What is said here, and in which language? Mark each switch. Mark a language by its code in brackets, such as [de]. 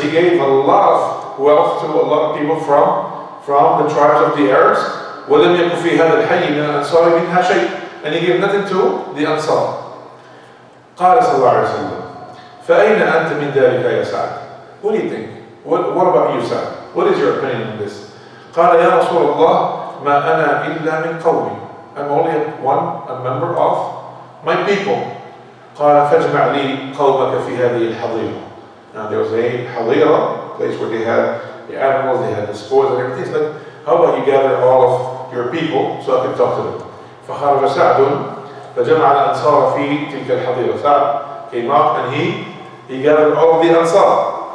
[en] He gave a lot of wealth to a lot of people from the tribes of the Arabs. [ar] ولم يكن في هذا الحي من الأنصار منها شيء, [en] and he gave nothing to the Ansar. [ar] قال صلى الله عليه وسلم فأين أنت من ذلك يا سعد? [en] What do you think? What about you, Sa'd? What is your opinion on this? [ar] قال يا رسول الله ما أنا إلا من قومي. [en] I'm only a member of my people. [ar] قال فاجمع لي قومك في هذه الحظيرة. [en] Now there was a حظيرة, place where they had the animals, they had the spoils and everything. It's like, how about you gather all of your people so I can talk to them. [ar] فخرج سعد فجمع الأنصار في تلك الحظيرة. [en] Sa'd came out and he gathered all of the Ansar.